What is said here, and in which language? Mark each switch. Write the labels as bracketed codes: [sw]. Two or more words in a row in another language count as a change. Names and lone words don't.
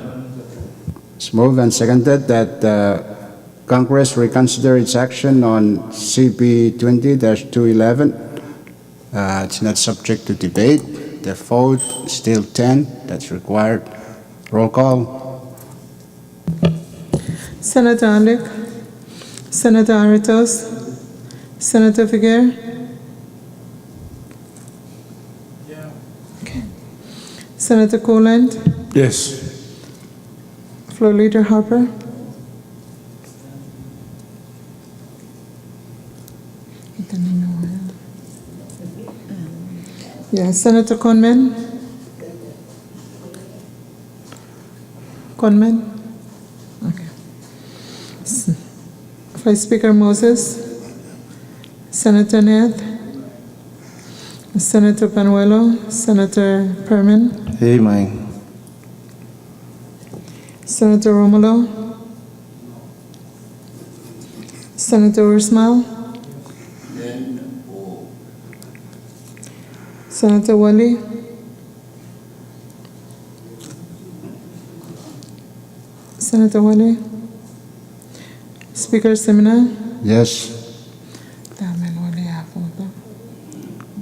[en] It's moved and seconded that Congress reconsider its action on CB 20-211. It's not subject to debate. The vote is still 10. That's required. Roll call. Senator Alick. Senator Aritos. Senator Figueroa. Okay. Senator Coland. Yes. Floor Leader Harper. Yeah, Senator Conman. Conman. Okay. Vice Speaker Moses. Senator Nath. Senator Panuelo. Senator Perman. Amen. Senator Romulo. Senator Ursmal. Senator Wali. Senator Wali. Speaker Semina. Yes.